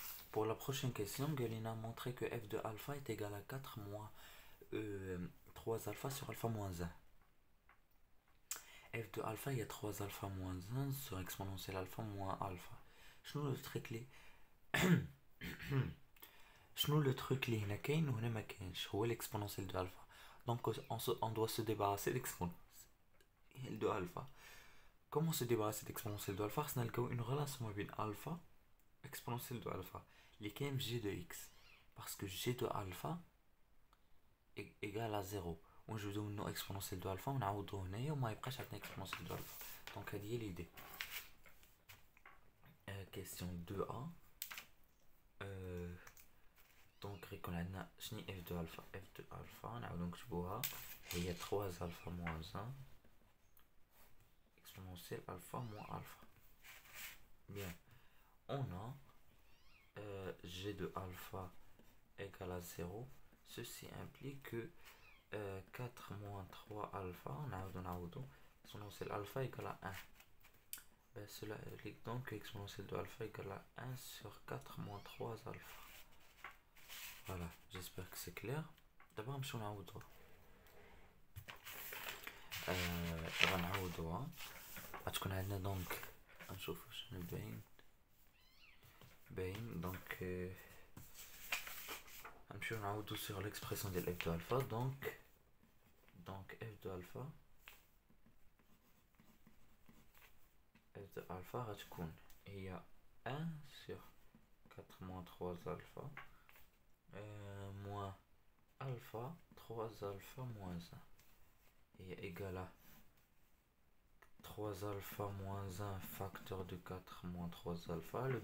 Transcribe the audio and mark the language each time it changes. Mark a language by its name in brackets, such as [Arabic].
[French] Pour la prochaine question, Galina a montré que f de alpha est égal à 4 moins 3 alpha sur alpha moins 1. F de alpha, il y a 3 alpha moins 1 sur exponentielle alpha moins alpha. [Arabic] شنو [French] le truc [Arabic] لي شنو le truc اللي هنا كاين وهنا ما كاينش؟ هو l'exponentielle de alpha. [French] Donc on doit se débarrasser d'exponentielle de alpha. Comment se débarrasser d'exponentielle de alpha? [Arabic] خصنا نلقاو [French] une relation [Arabic] ما بين [French] alpha exponentielle de alpha [Arabic] اللي كاين [French] g de x, parce que g de alpha égale à 0 [Arabic] ونجبدو منو [French] exponentielle de alpha [Arabic] ونعوضو هنايا وما يبقاش عندنا [French] exponentielle de alpha. [Arabic] دونك هذه هي l'idée. [French] Question 2a. [Arabic] دونك غيكون عندنا شنو f de alpha. f de alpha نعاودو نكتبوها هي 3 alpha moins 1 exponentielle alpha moins alpha. [French] Bien, on a g de alpha égale à 0. Ceci implique que 4 moins 3 alpha, exponentielle alpha égale à 1. Ben, cela implique donc que exponentielle de alpha égale à 1 sur 4 moins 3 alpha. Voilà, j'espère que c'est clair. D'abord, je vais [Arabic] غنعوضوها. غتكون عندنا دونك نشوفو شنو باين دونك نمشيو نعوضو [French] sur l'expression [Arabic] ديال f de alpha. [French] Donc f de alpha [Arabic] غتكون هي [French] 1 sur 4 moins 3 alpha moins alpha 3 alpha moins 1 est égal à 3 alpha moins 1 facteur de 4 moins 3 alpha.